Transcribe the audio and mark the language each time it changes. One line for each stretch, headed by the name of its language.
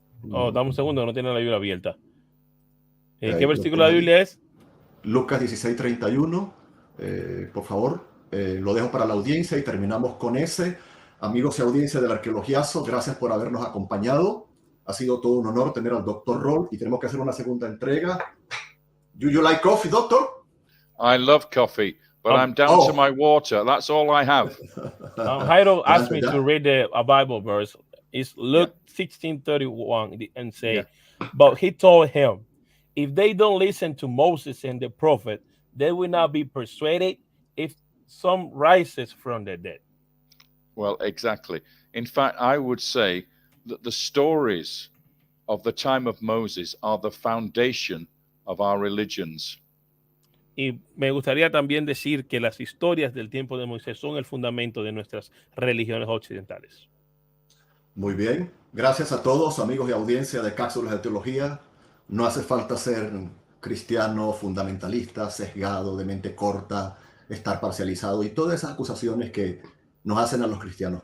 Spanish: Oh, dame un segundo, no tiene la Biblia abierta. ¿Qué versículo de la Biblia es? Lucas 16:31, por favor. Lo dejo para la audiencia y terminamos con ese. Amigos y audiencia del ArqueologiaZO, gracias por habernos acompañado. Ha sido todo un honor tener al doctor Rohl y tenemos que hacer una segunda entrega.
English: Do you like coffee, doctor? I love coffee, but I'm down to my water. That's all I have. Jairo asked me to read a Bible verse. It's Luke 16:31 and say, but he told him, if they don't listen to Moses and the prophet, they will not be persuaded if some rises from the dead. Well, exactly. In fact, I would say that the stories of the time of Moses are the foundation of our religions.
Spanish: Y me gustaría también decir que las historias del tiempo de Moisés son el fundamento de nuestras religiones occidentales. Muy bien. Gracias a todos, amigos y audiencia de Cápsulas de Teología. No hace falta ser cristiano, fundamentalista, sesgado, de mente corta, estar parcializado y todas esas acusaciones que nos hacen a los cristianos.